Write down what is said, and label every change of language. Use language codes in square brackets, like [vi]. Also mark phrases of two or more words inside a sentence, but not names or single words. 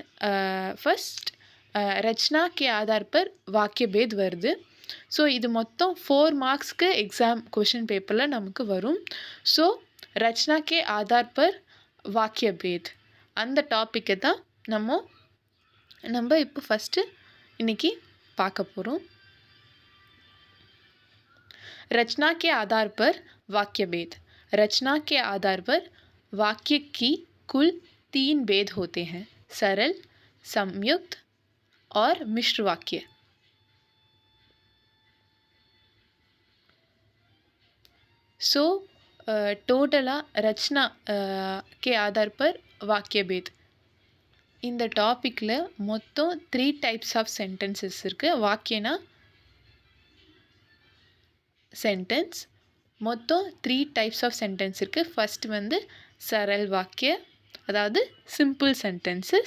[hi] ஃபஸ்ட் रचना के आधार पर वाक्य भेद வருது. [ta] ஸோ இது மொத்தம் 4 மார்க்ஸ்க்கு [en] exam question paperil [ta] நமக்கு வரும். ஸோ [hi] रचना के आधार पर वाक्य भेद [ta] அந்த டாப்பிக்கை தான் நம்ம இப்போ ஃபஸ்ட்டு இன்றைக்கி பார்க்க போகிறோம். [hi] रचना के आधार पर वाक्य भेद. रचना के आधार पर वाक्य की कुल 3 भेद होते हैं: सरल, संयुक्त और मिश्र वाक्य. [en] so totally [hi] रचना के आधार पर वाक्य भेद [ta] இந்த டாப்பிக்கில் மொத்தம் 3 [en] types of sentences [hi] இருக்குது. [ta] வாக்கியனா சென்டென்ஸ் மொத்தம் 3 [en] types of sentence [ta] இருக்குது. ஃபர்ஸ்ட் வந்து [hi] सरल वाक्य, [ta] அதாவது [en] simple sentences.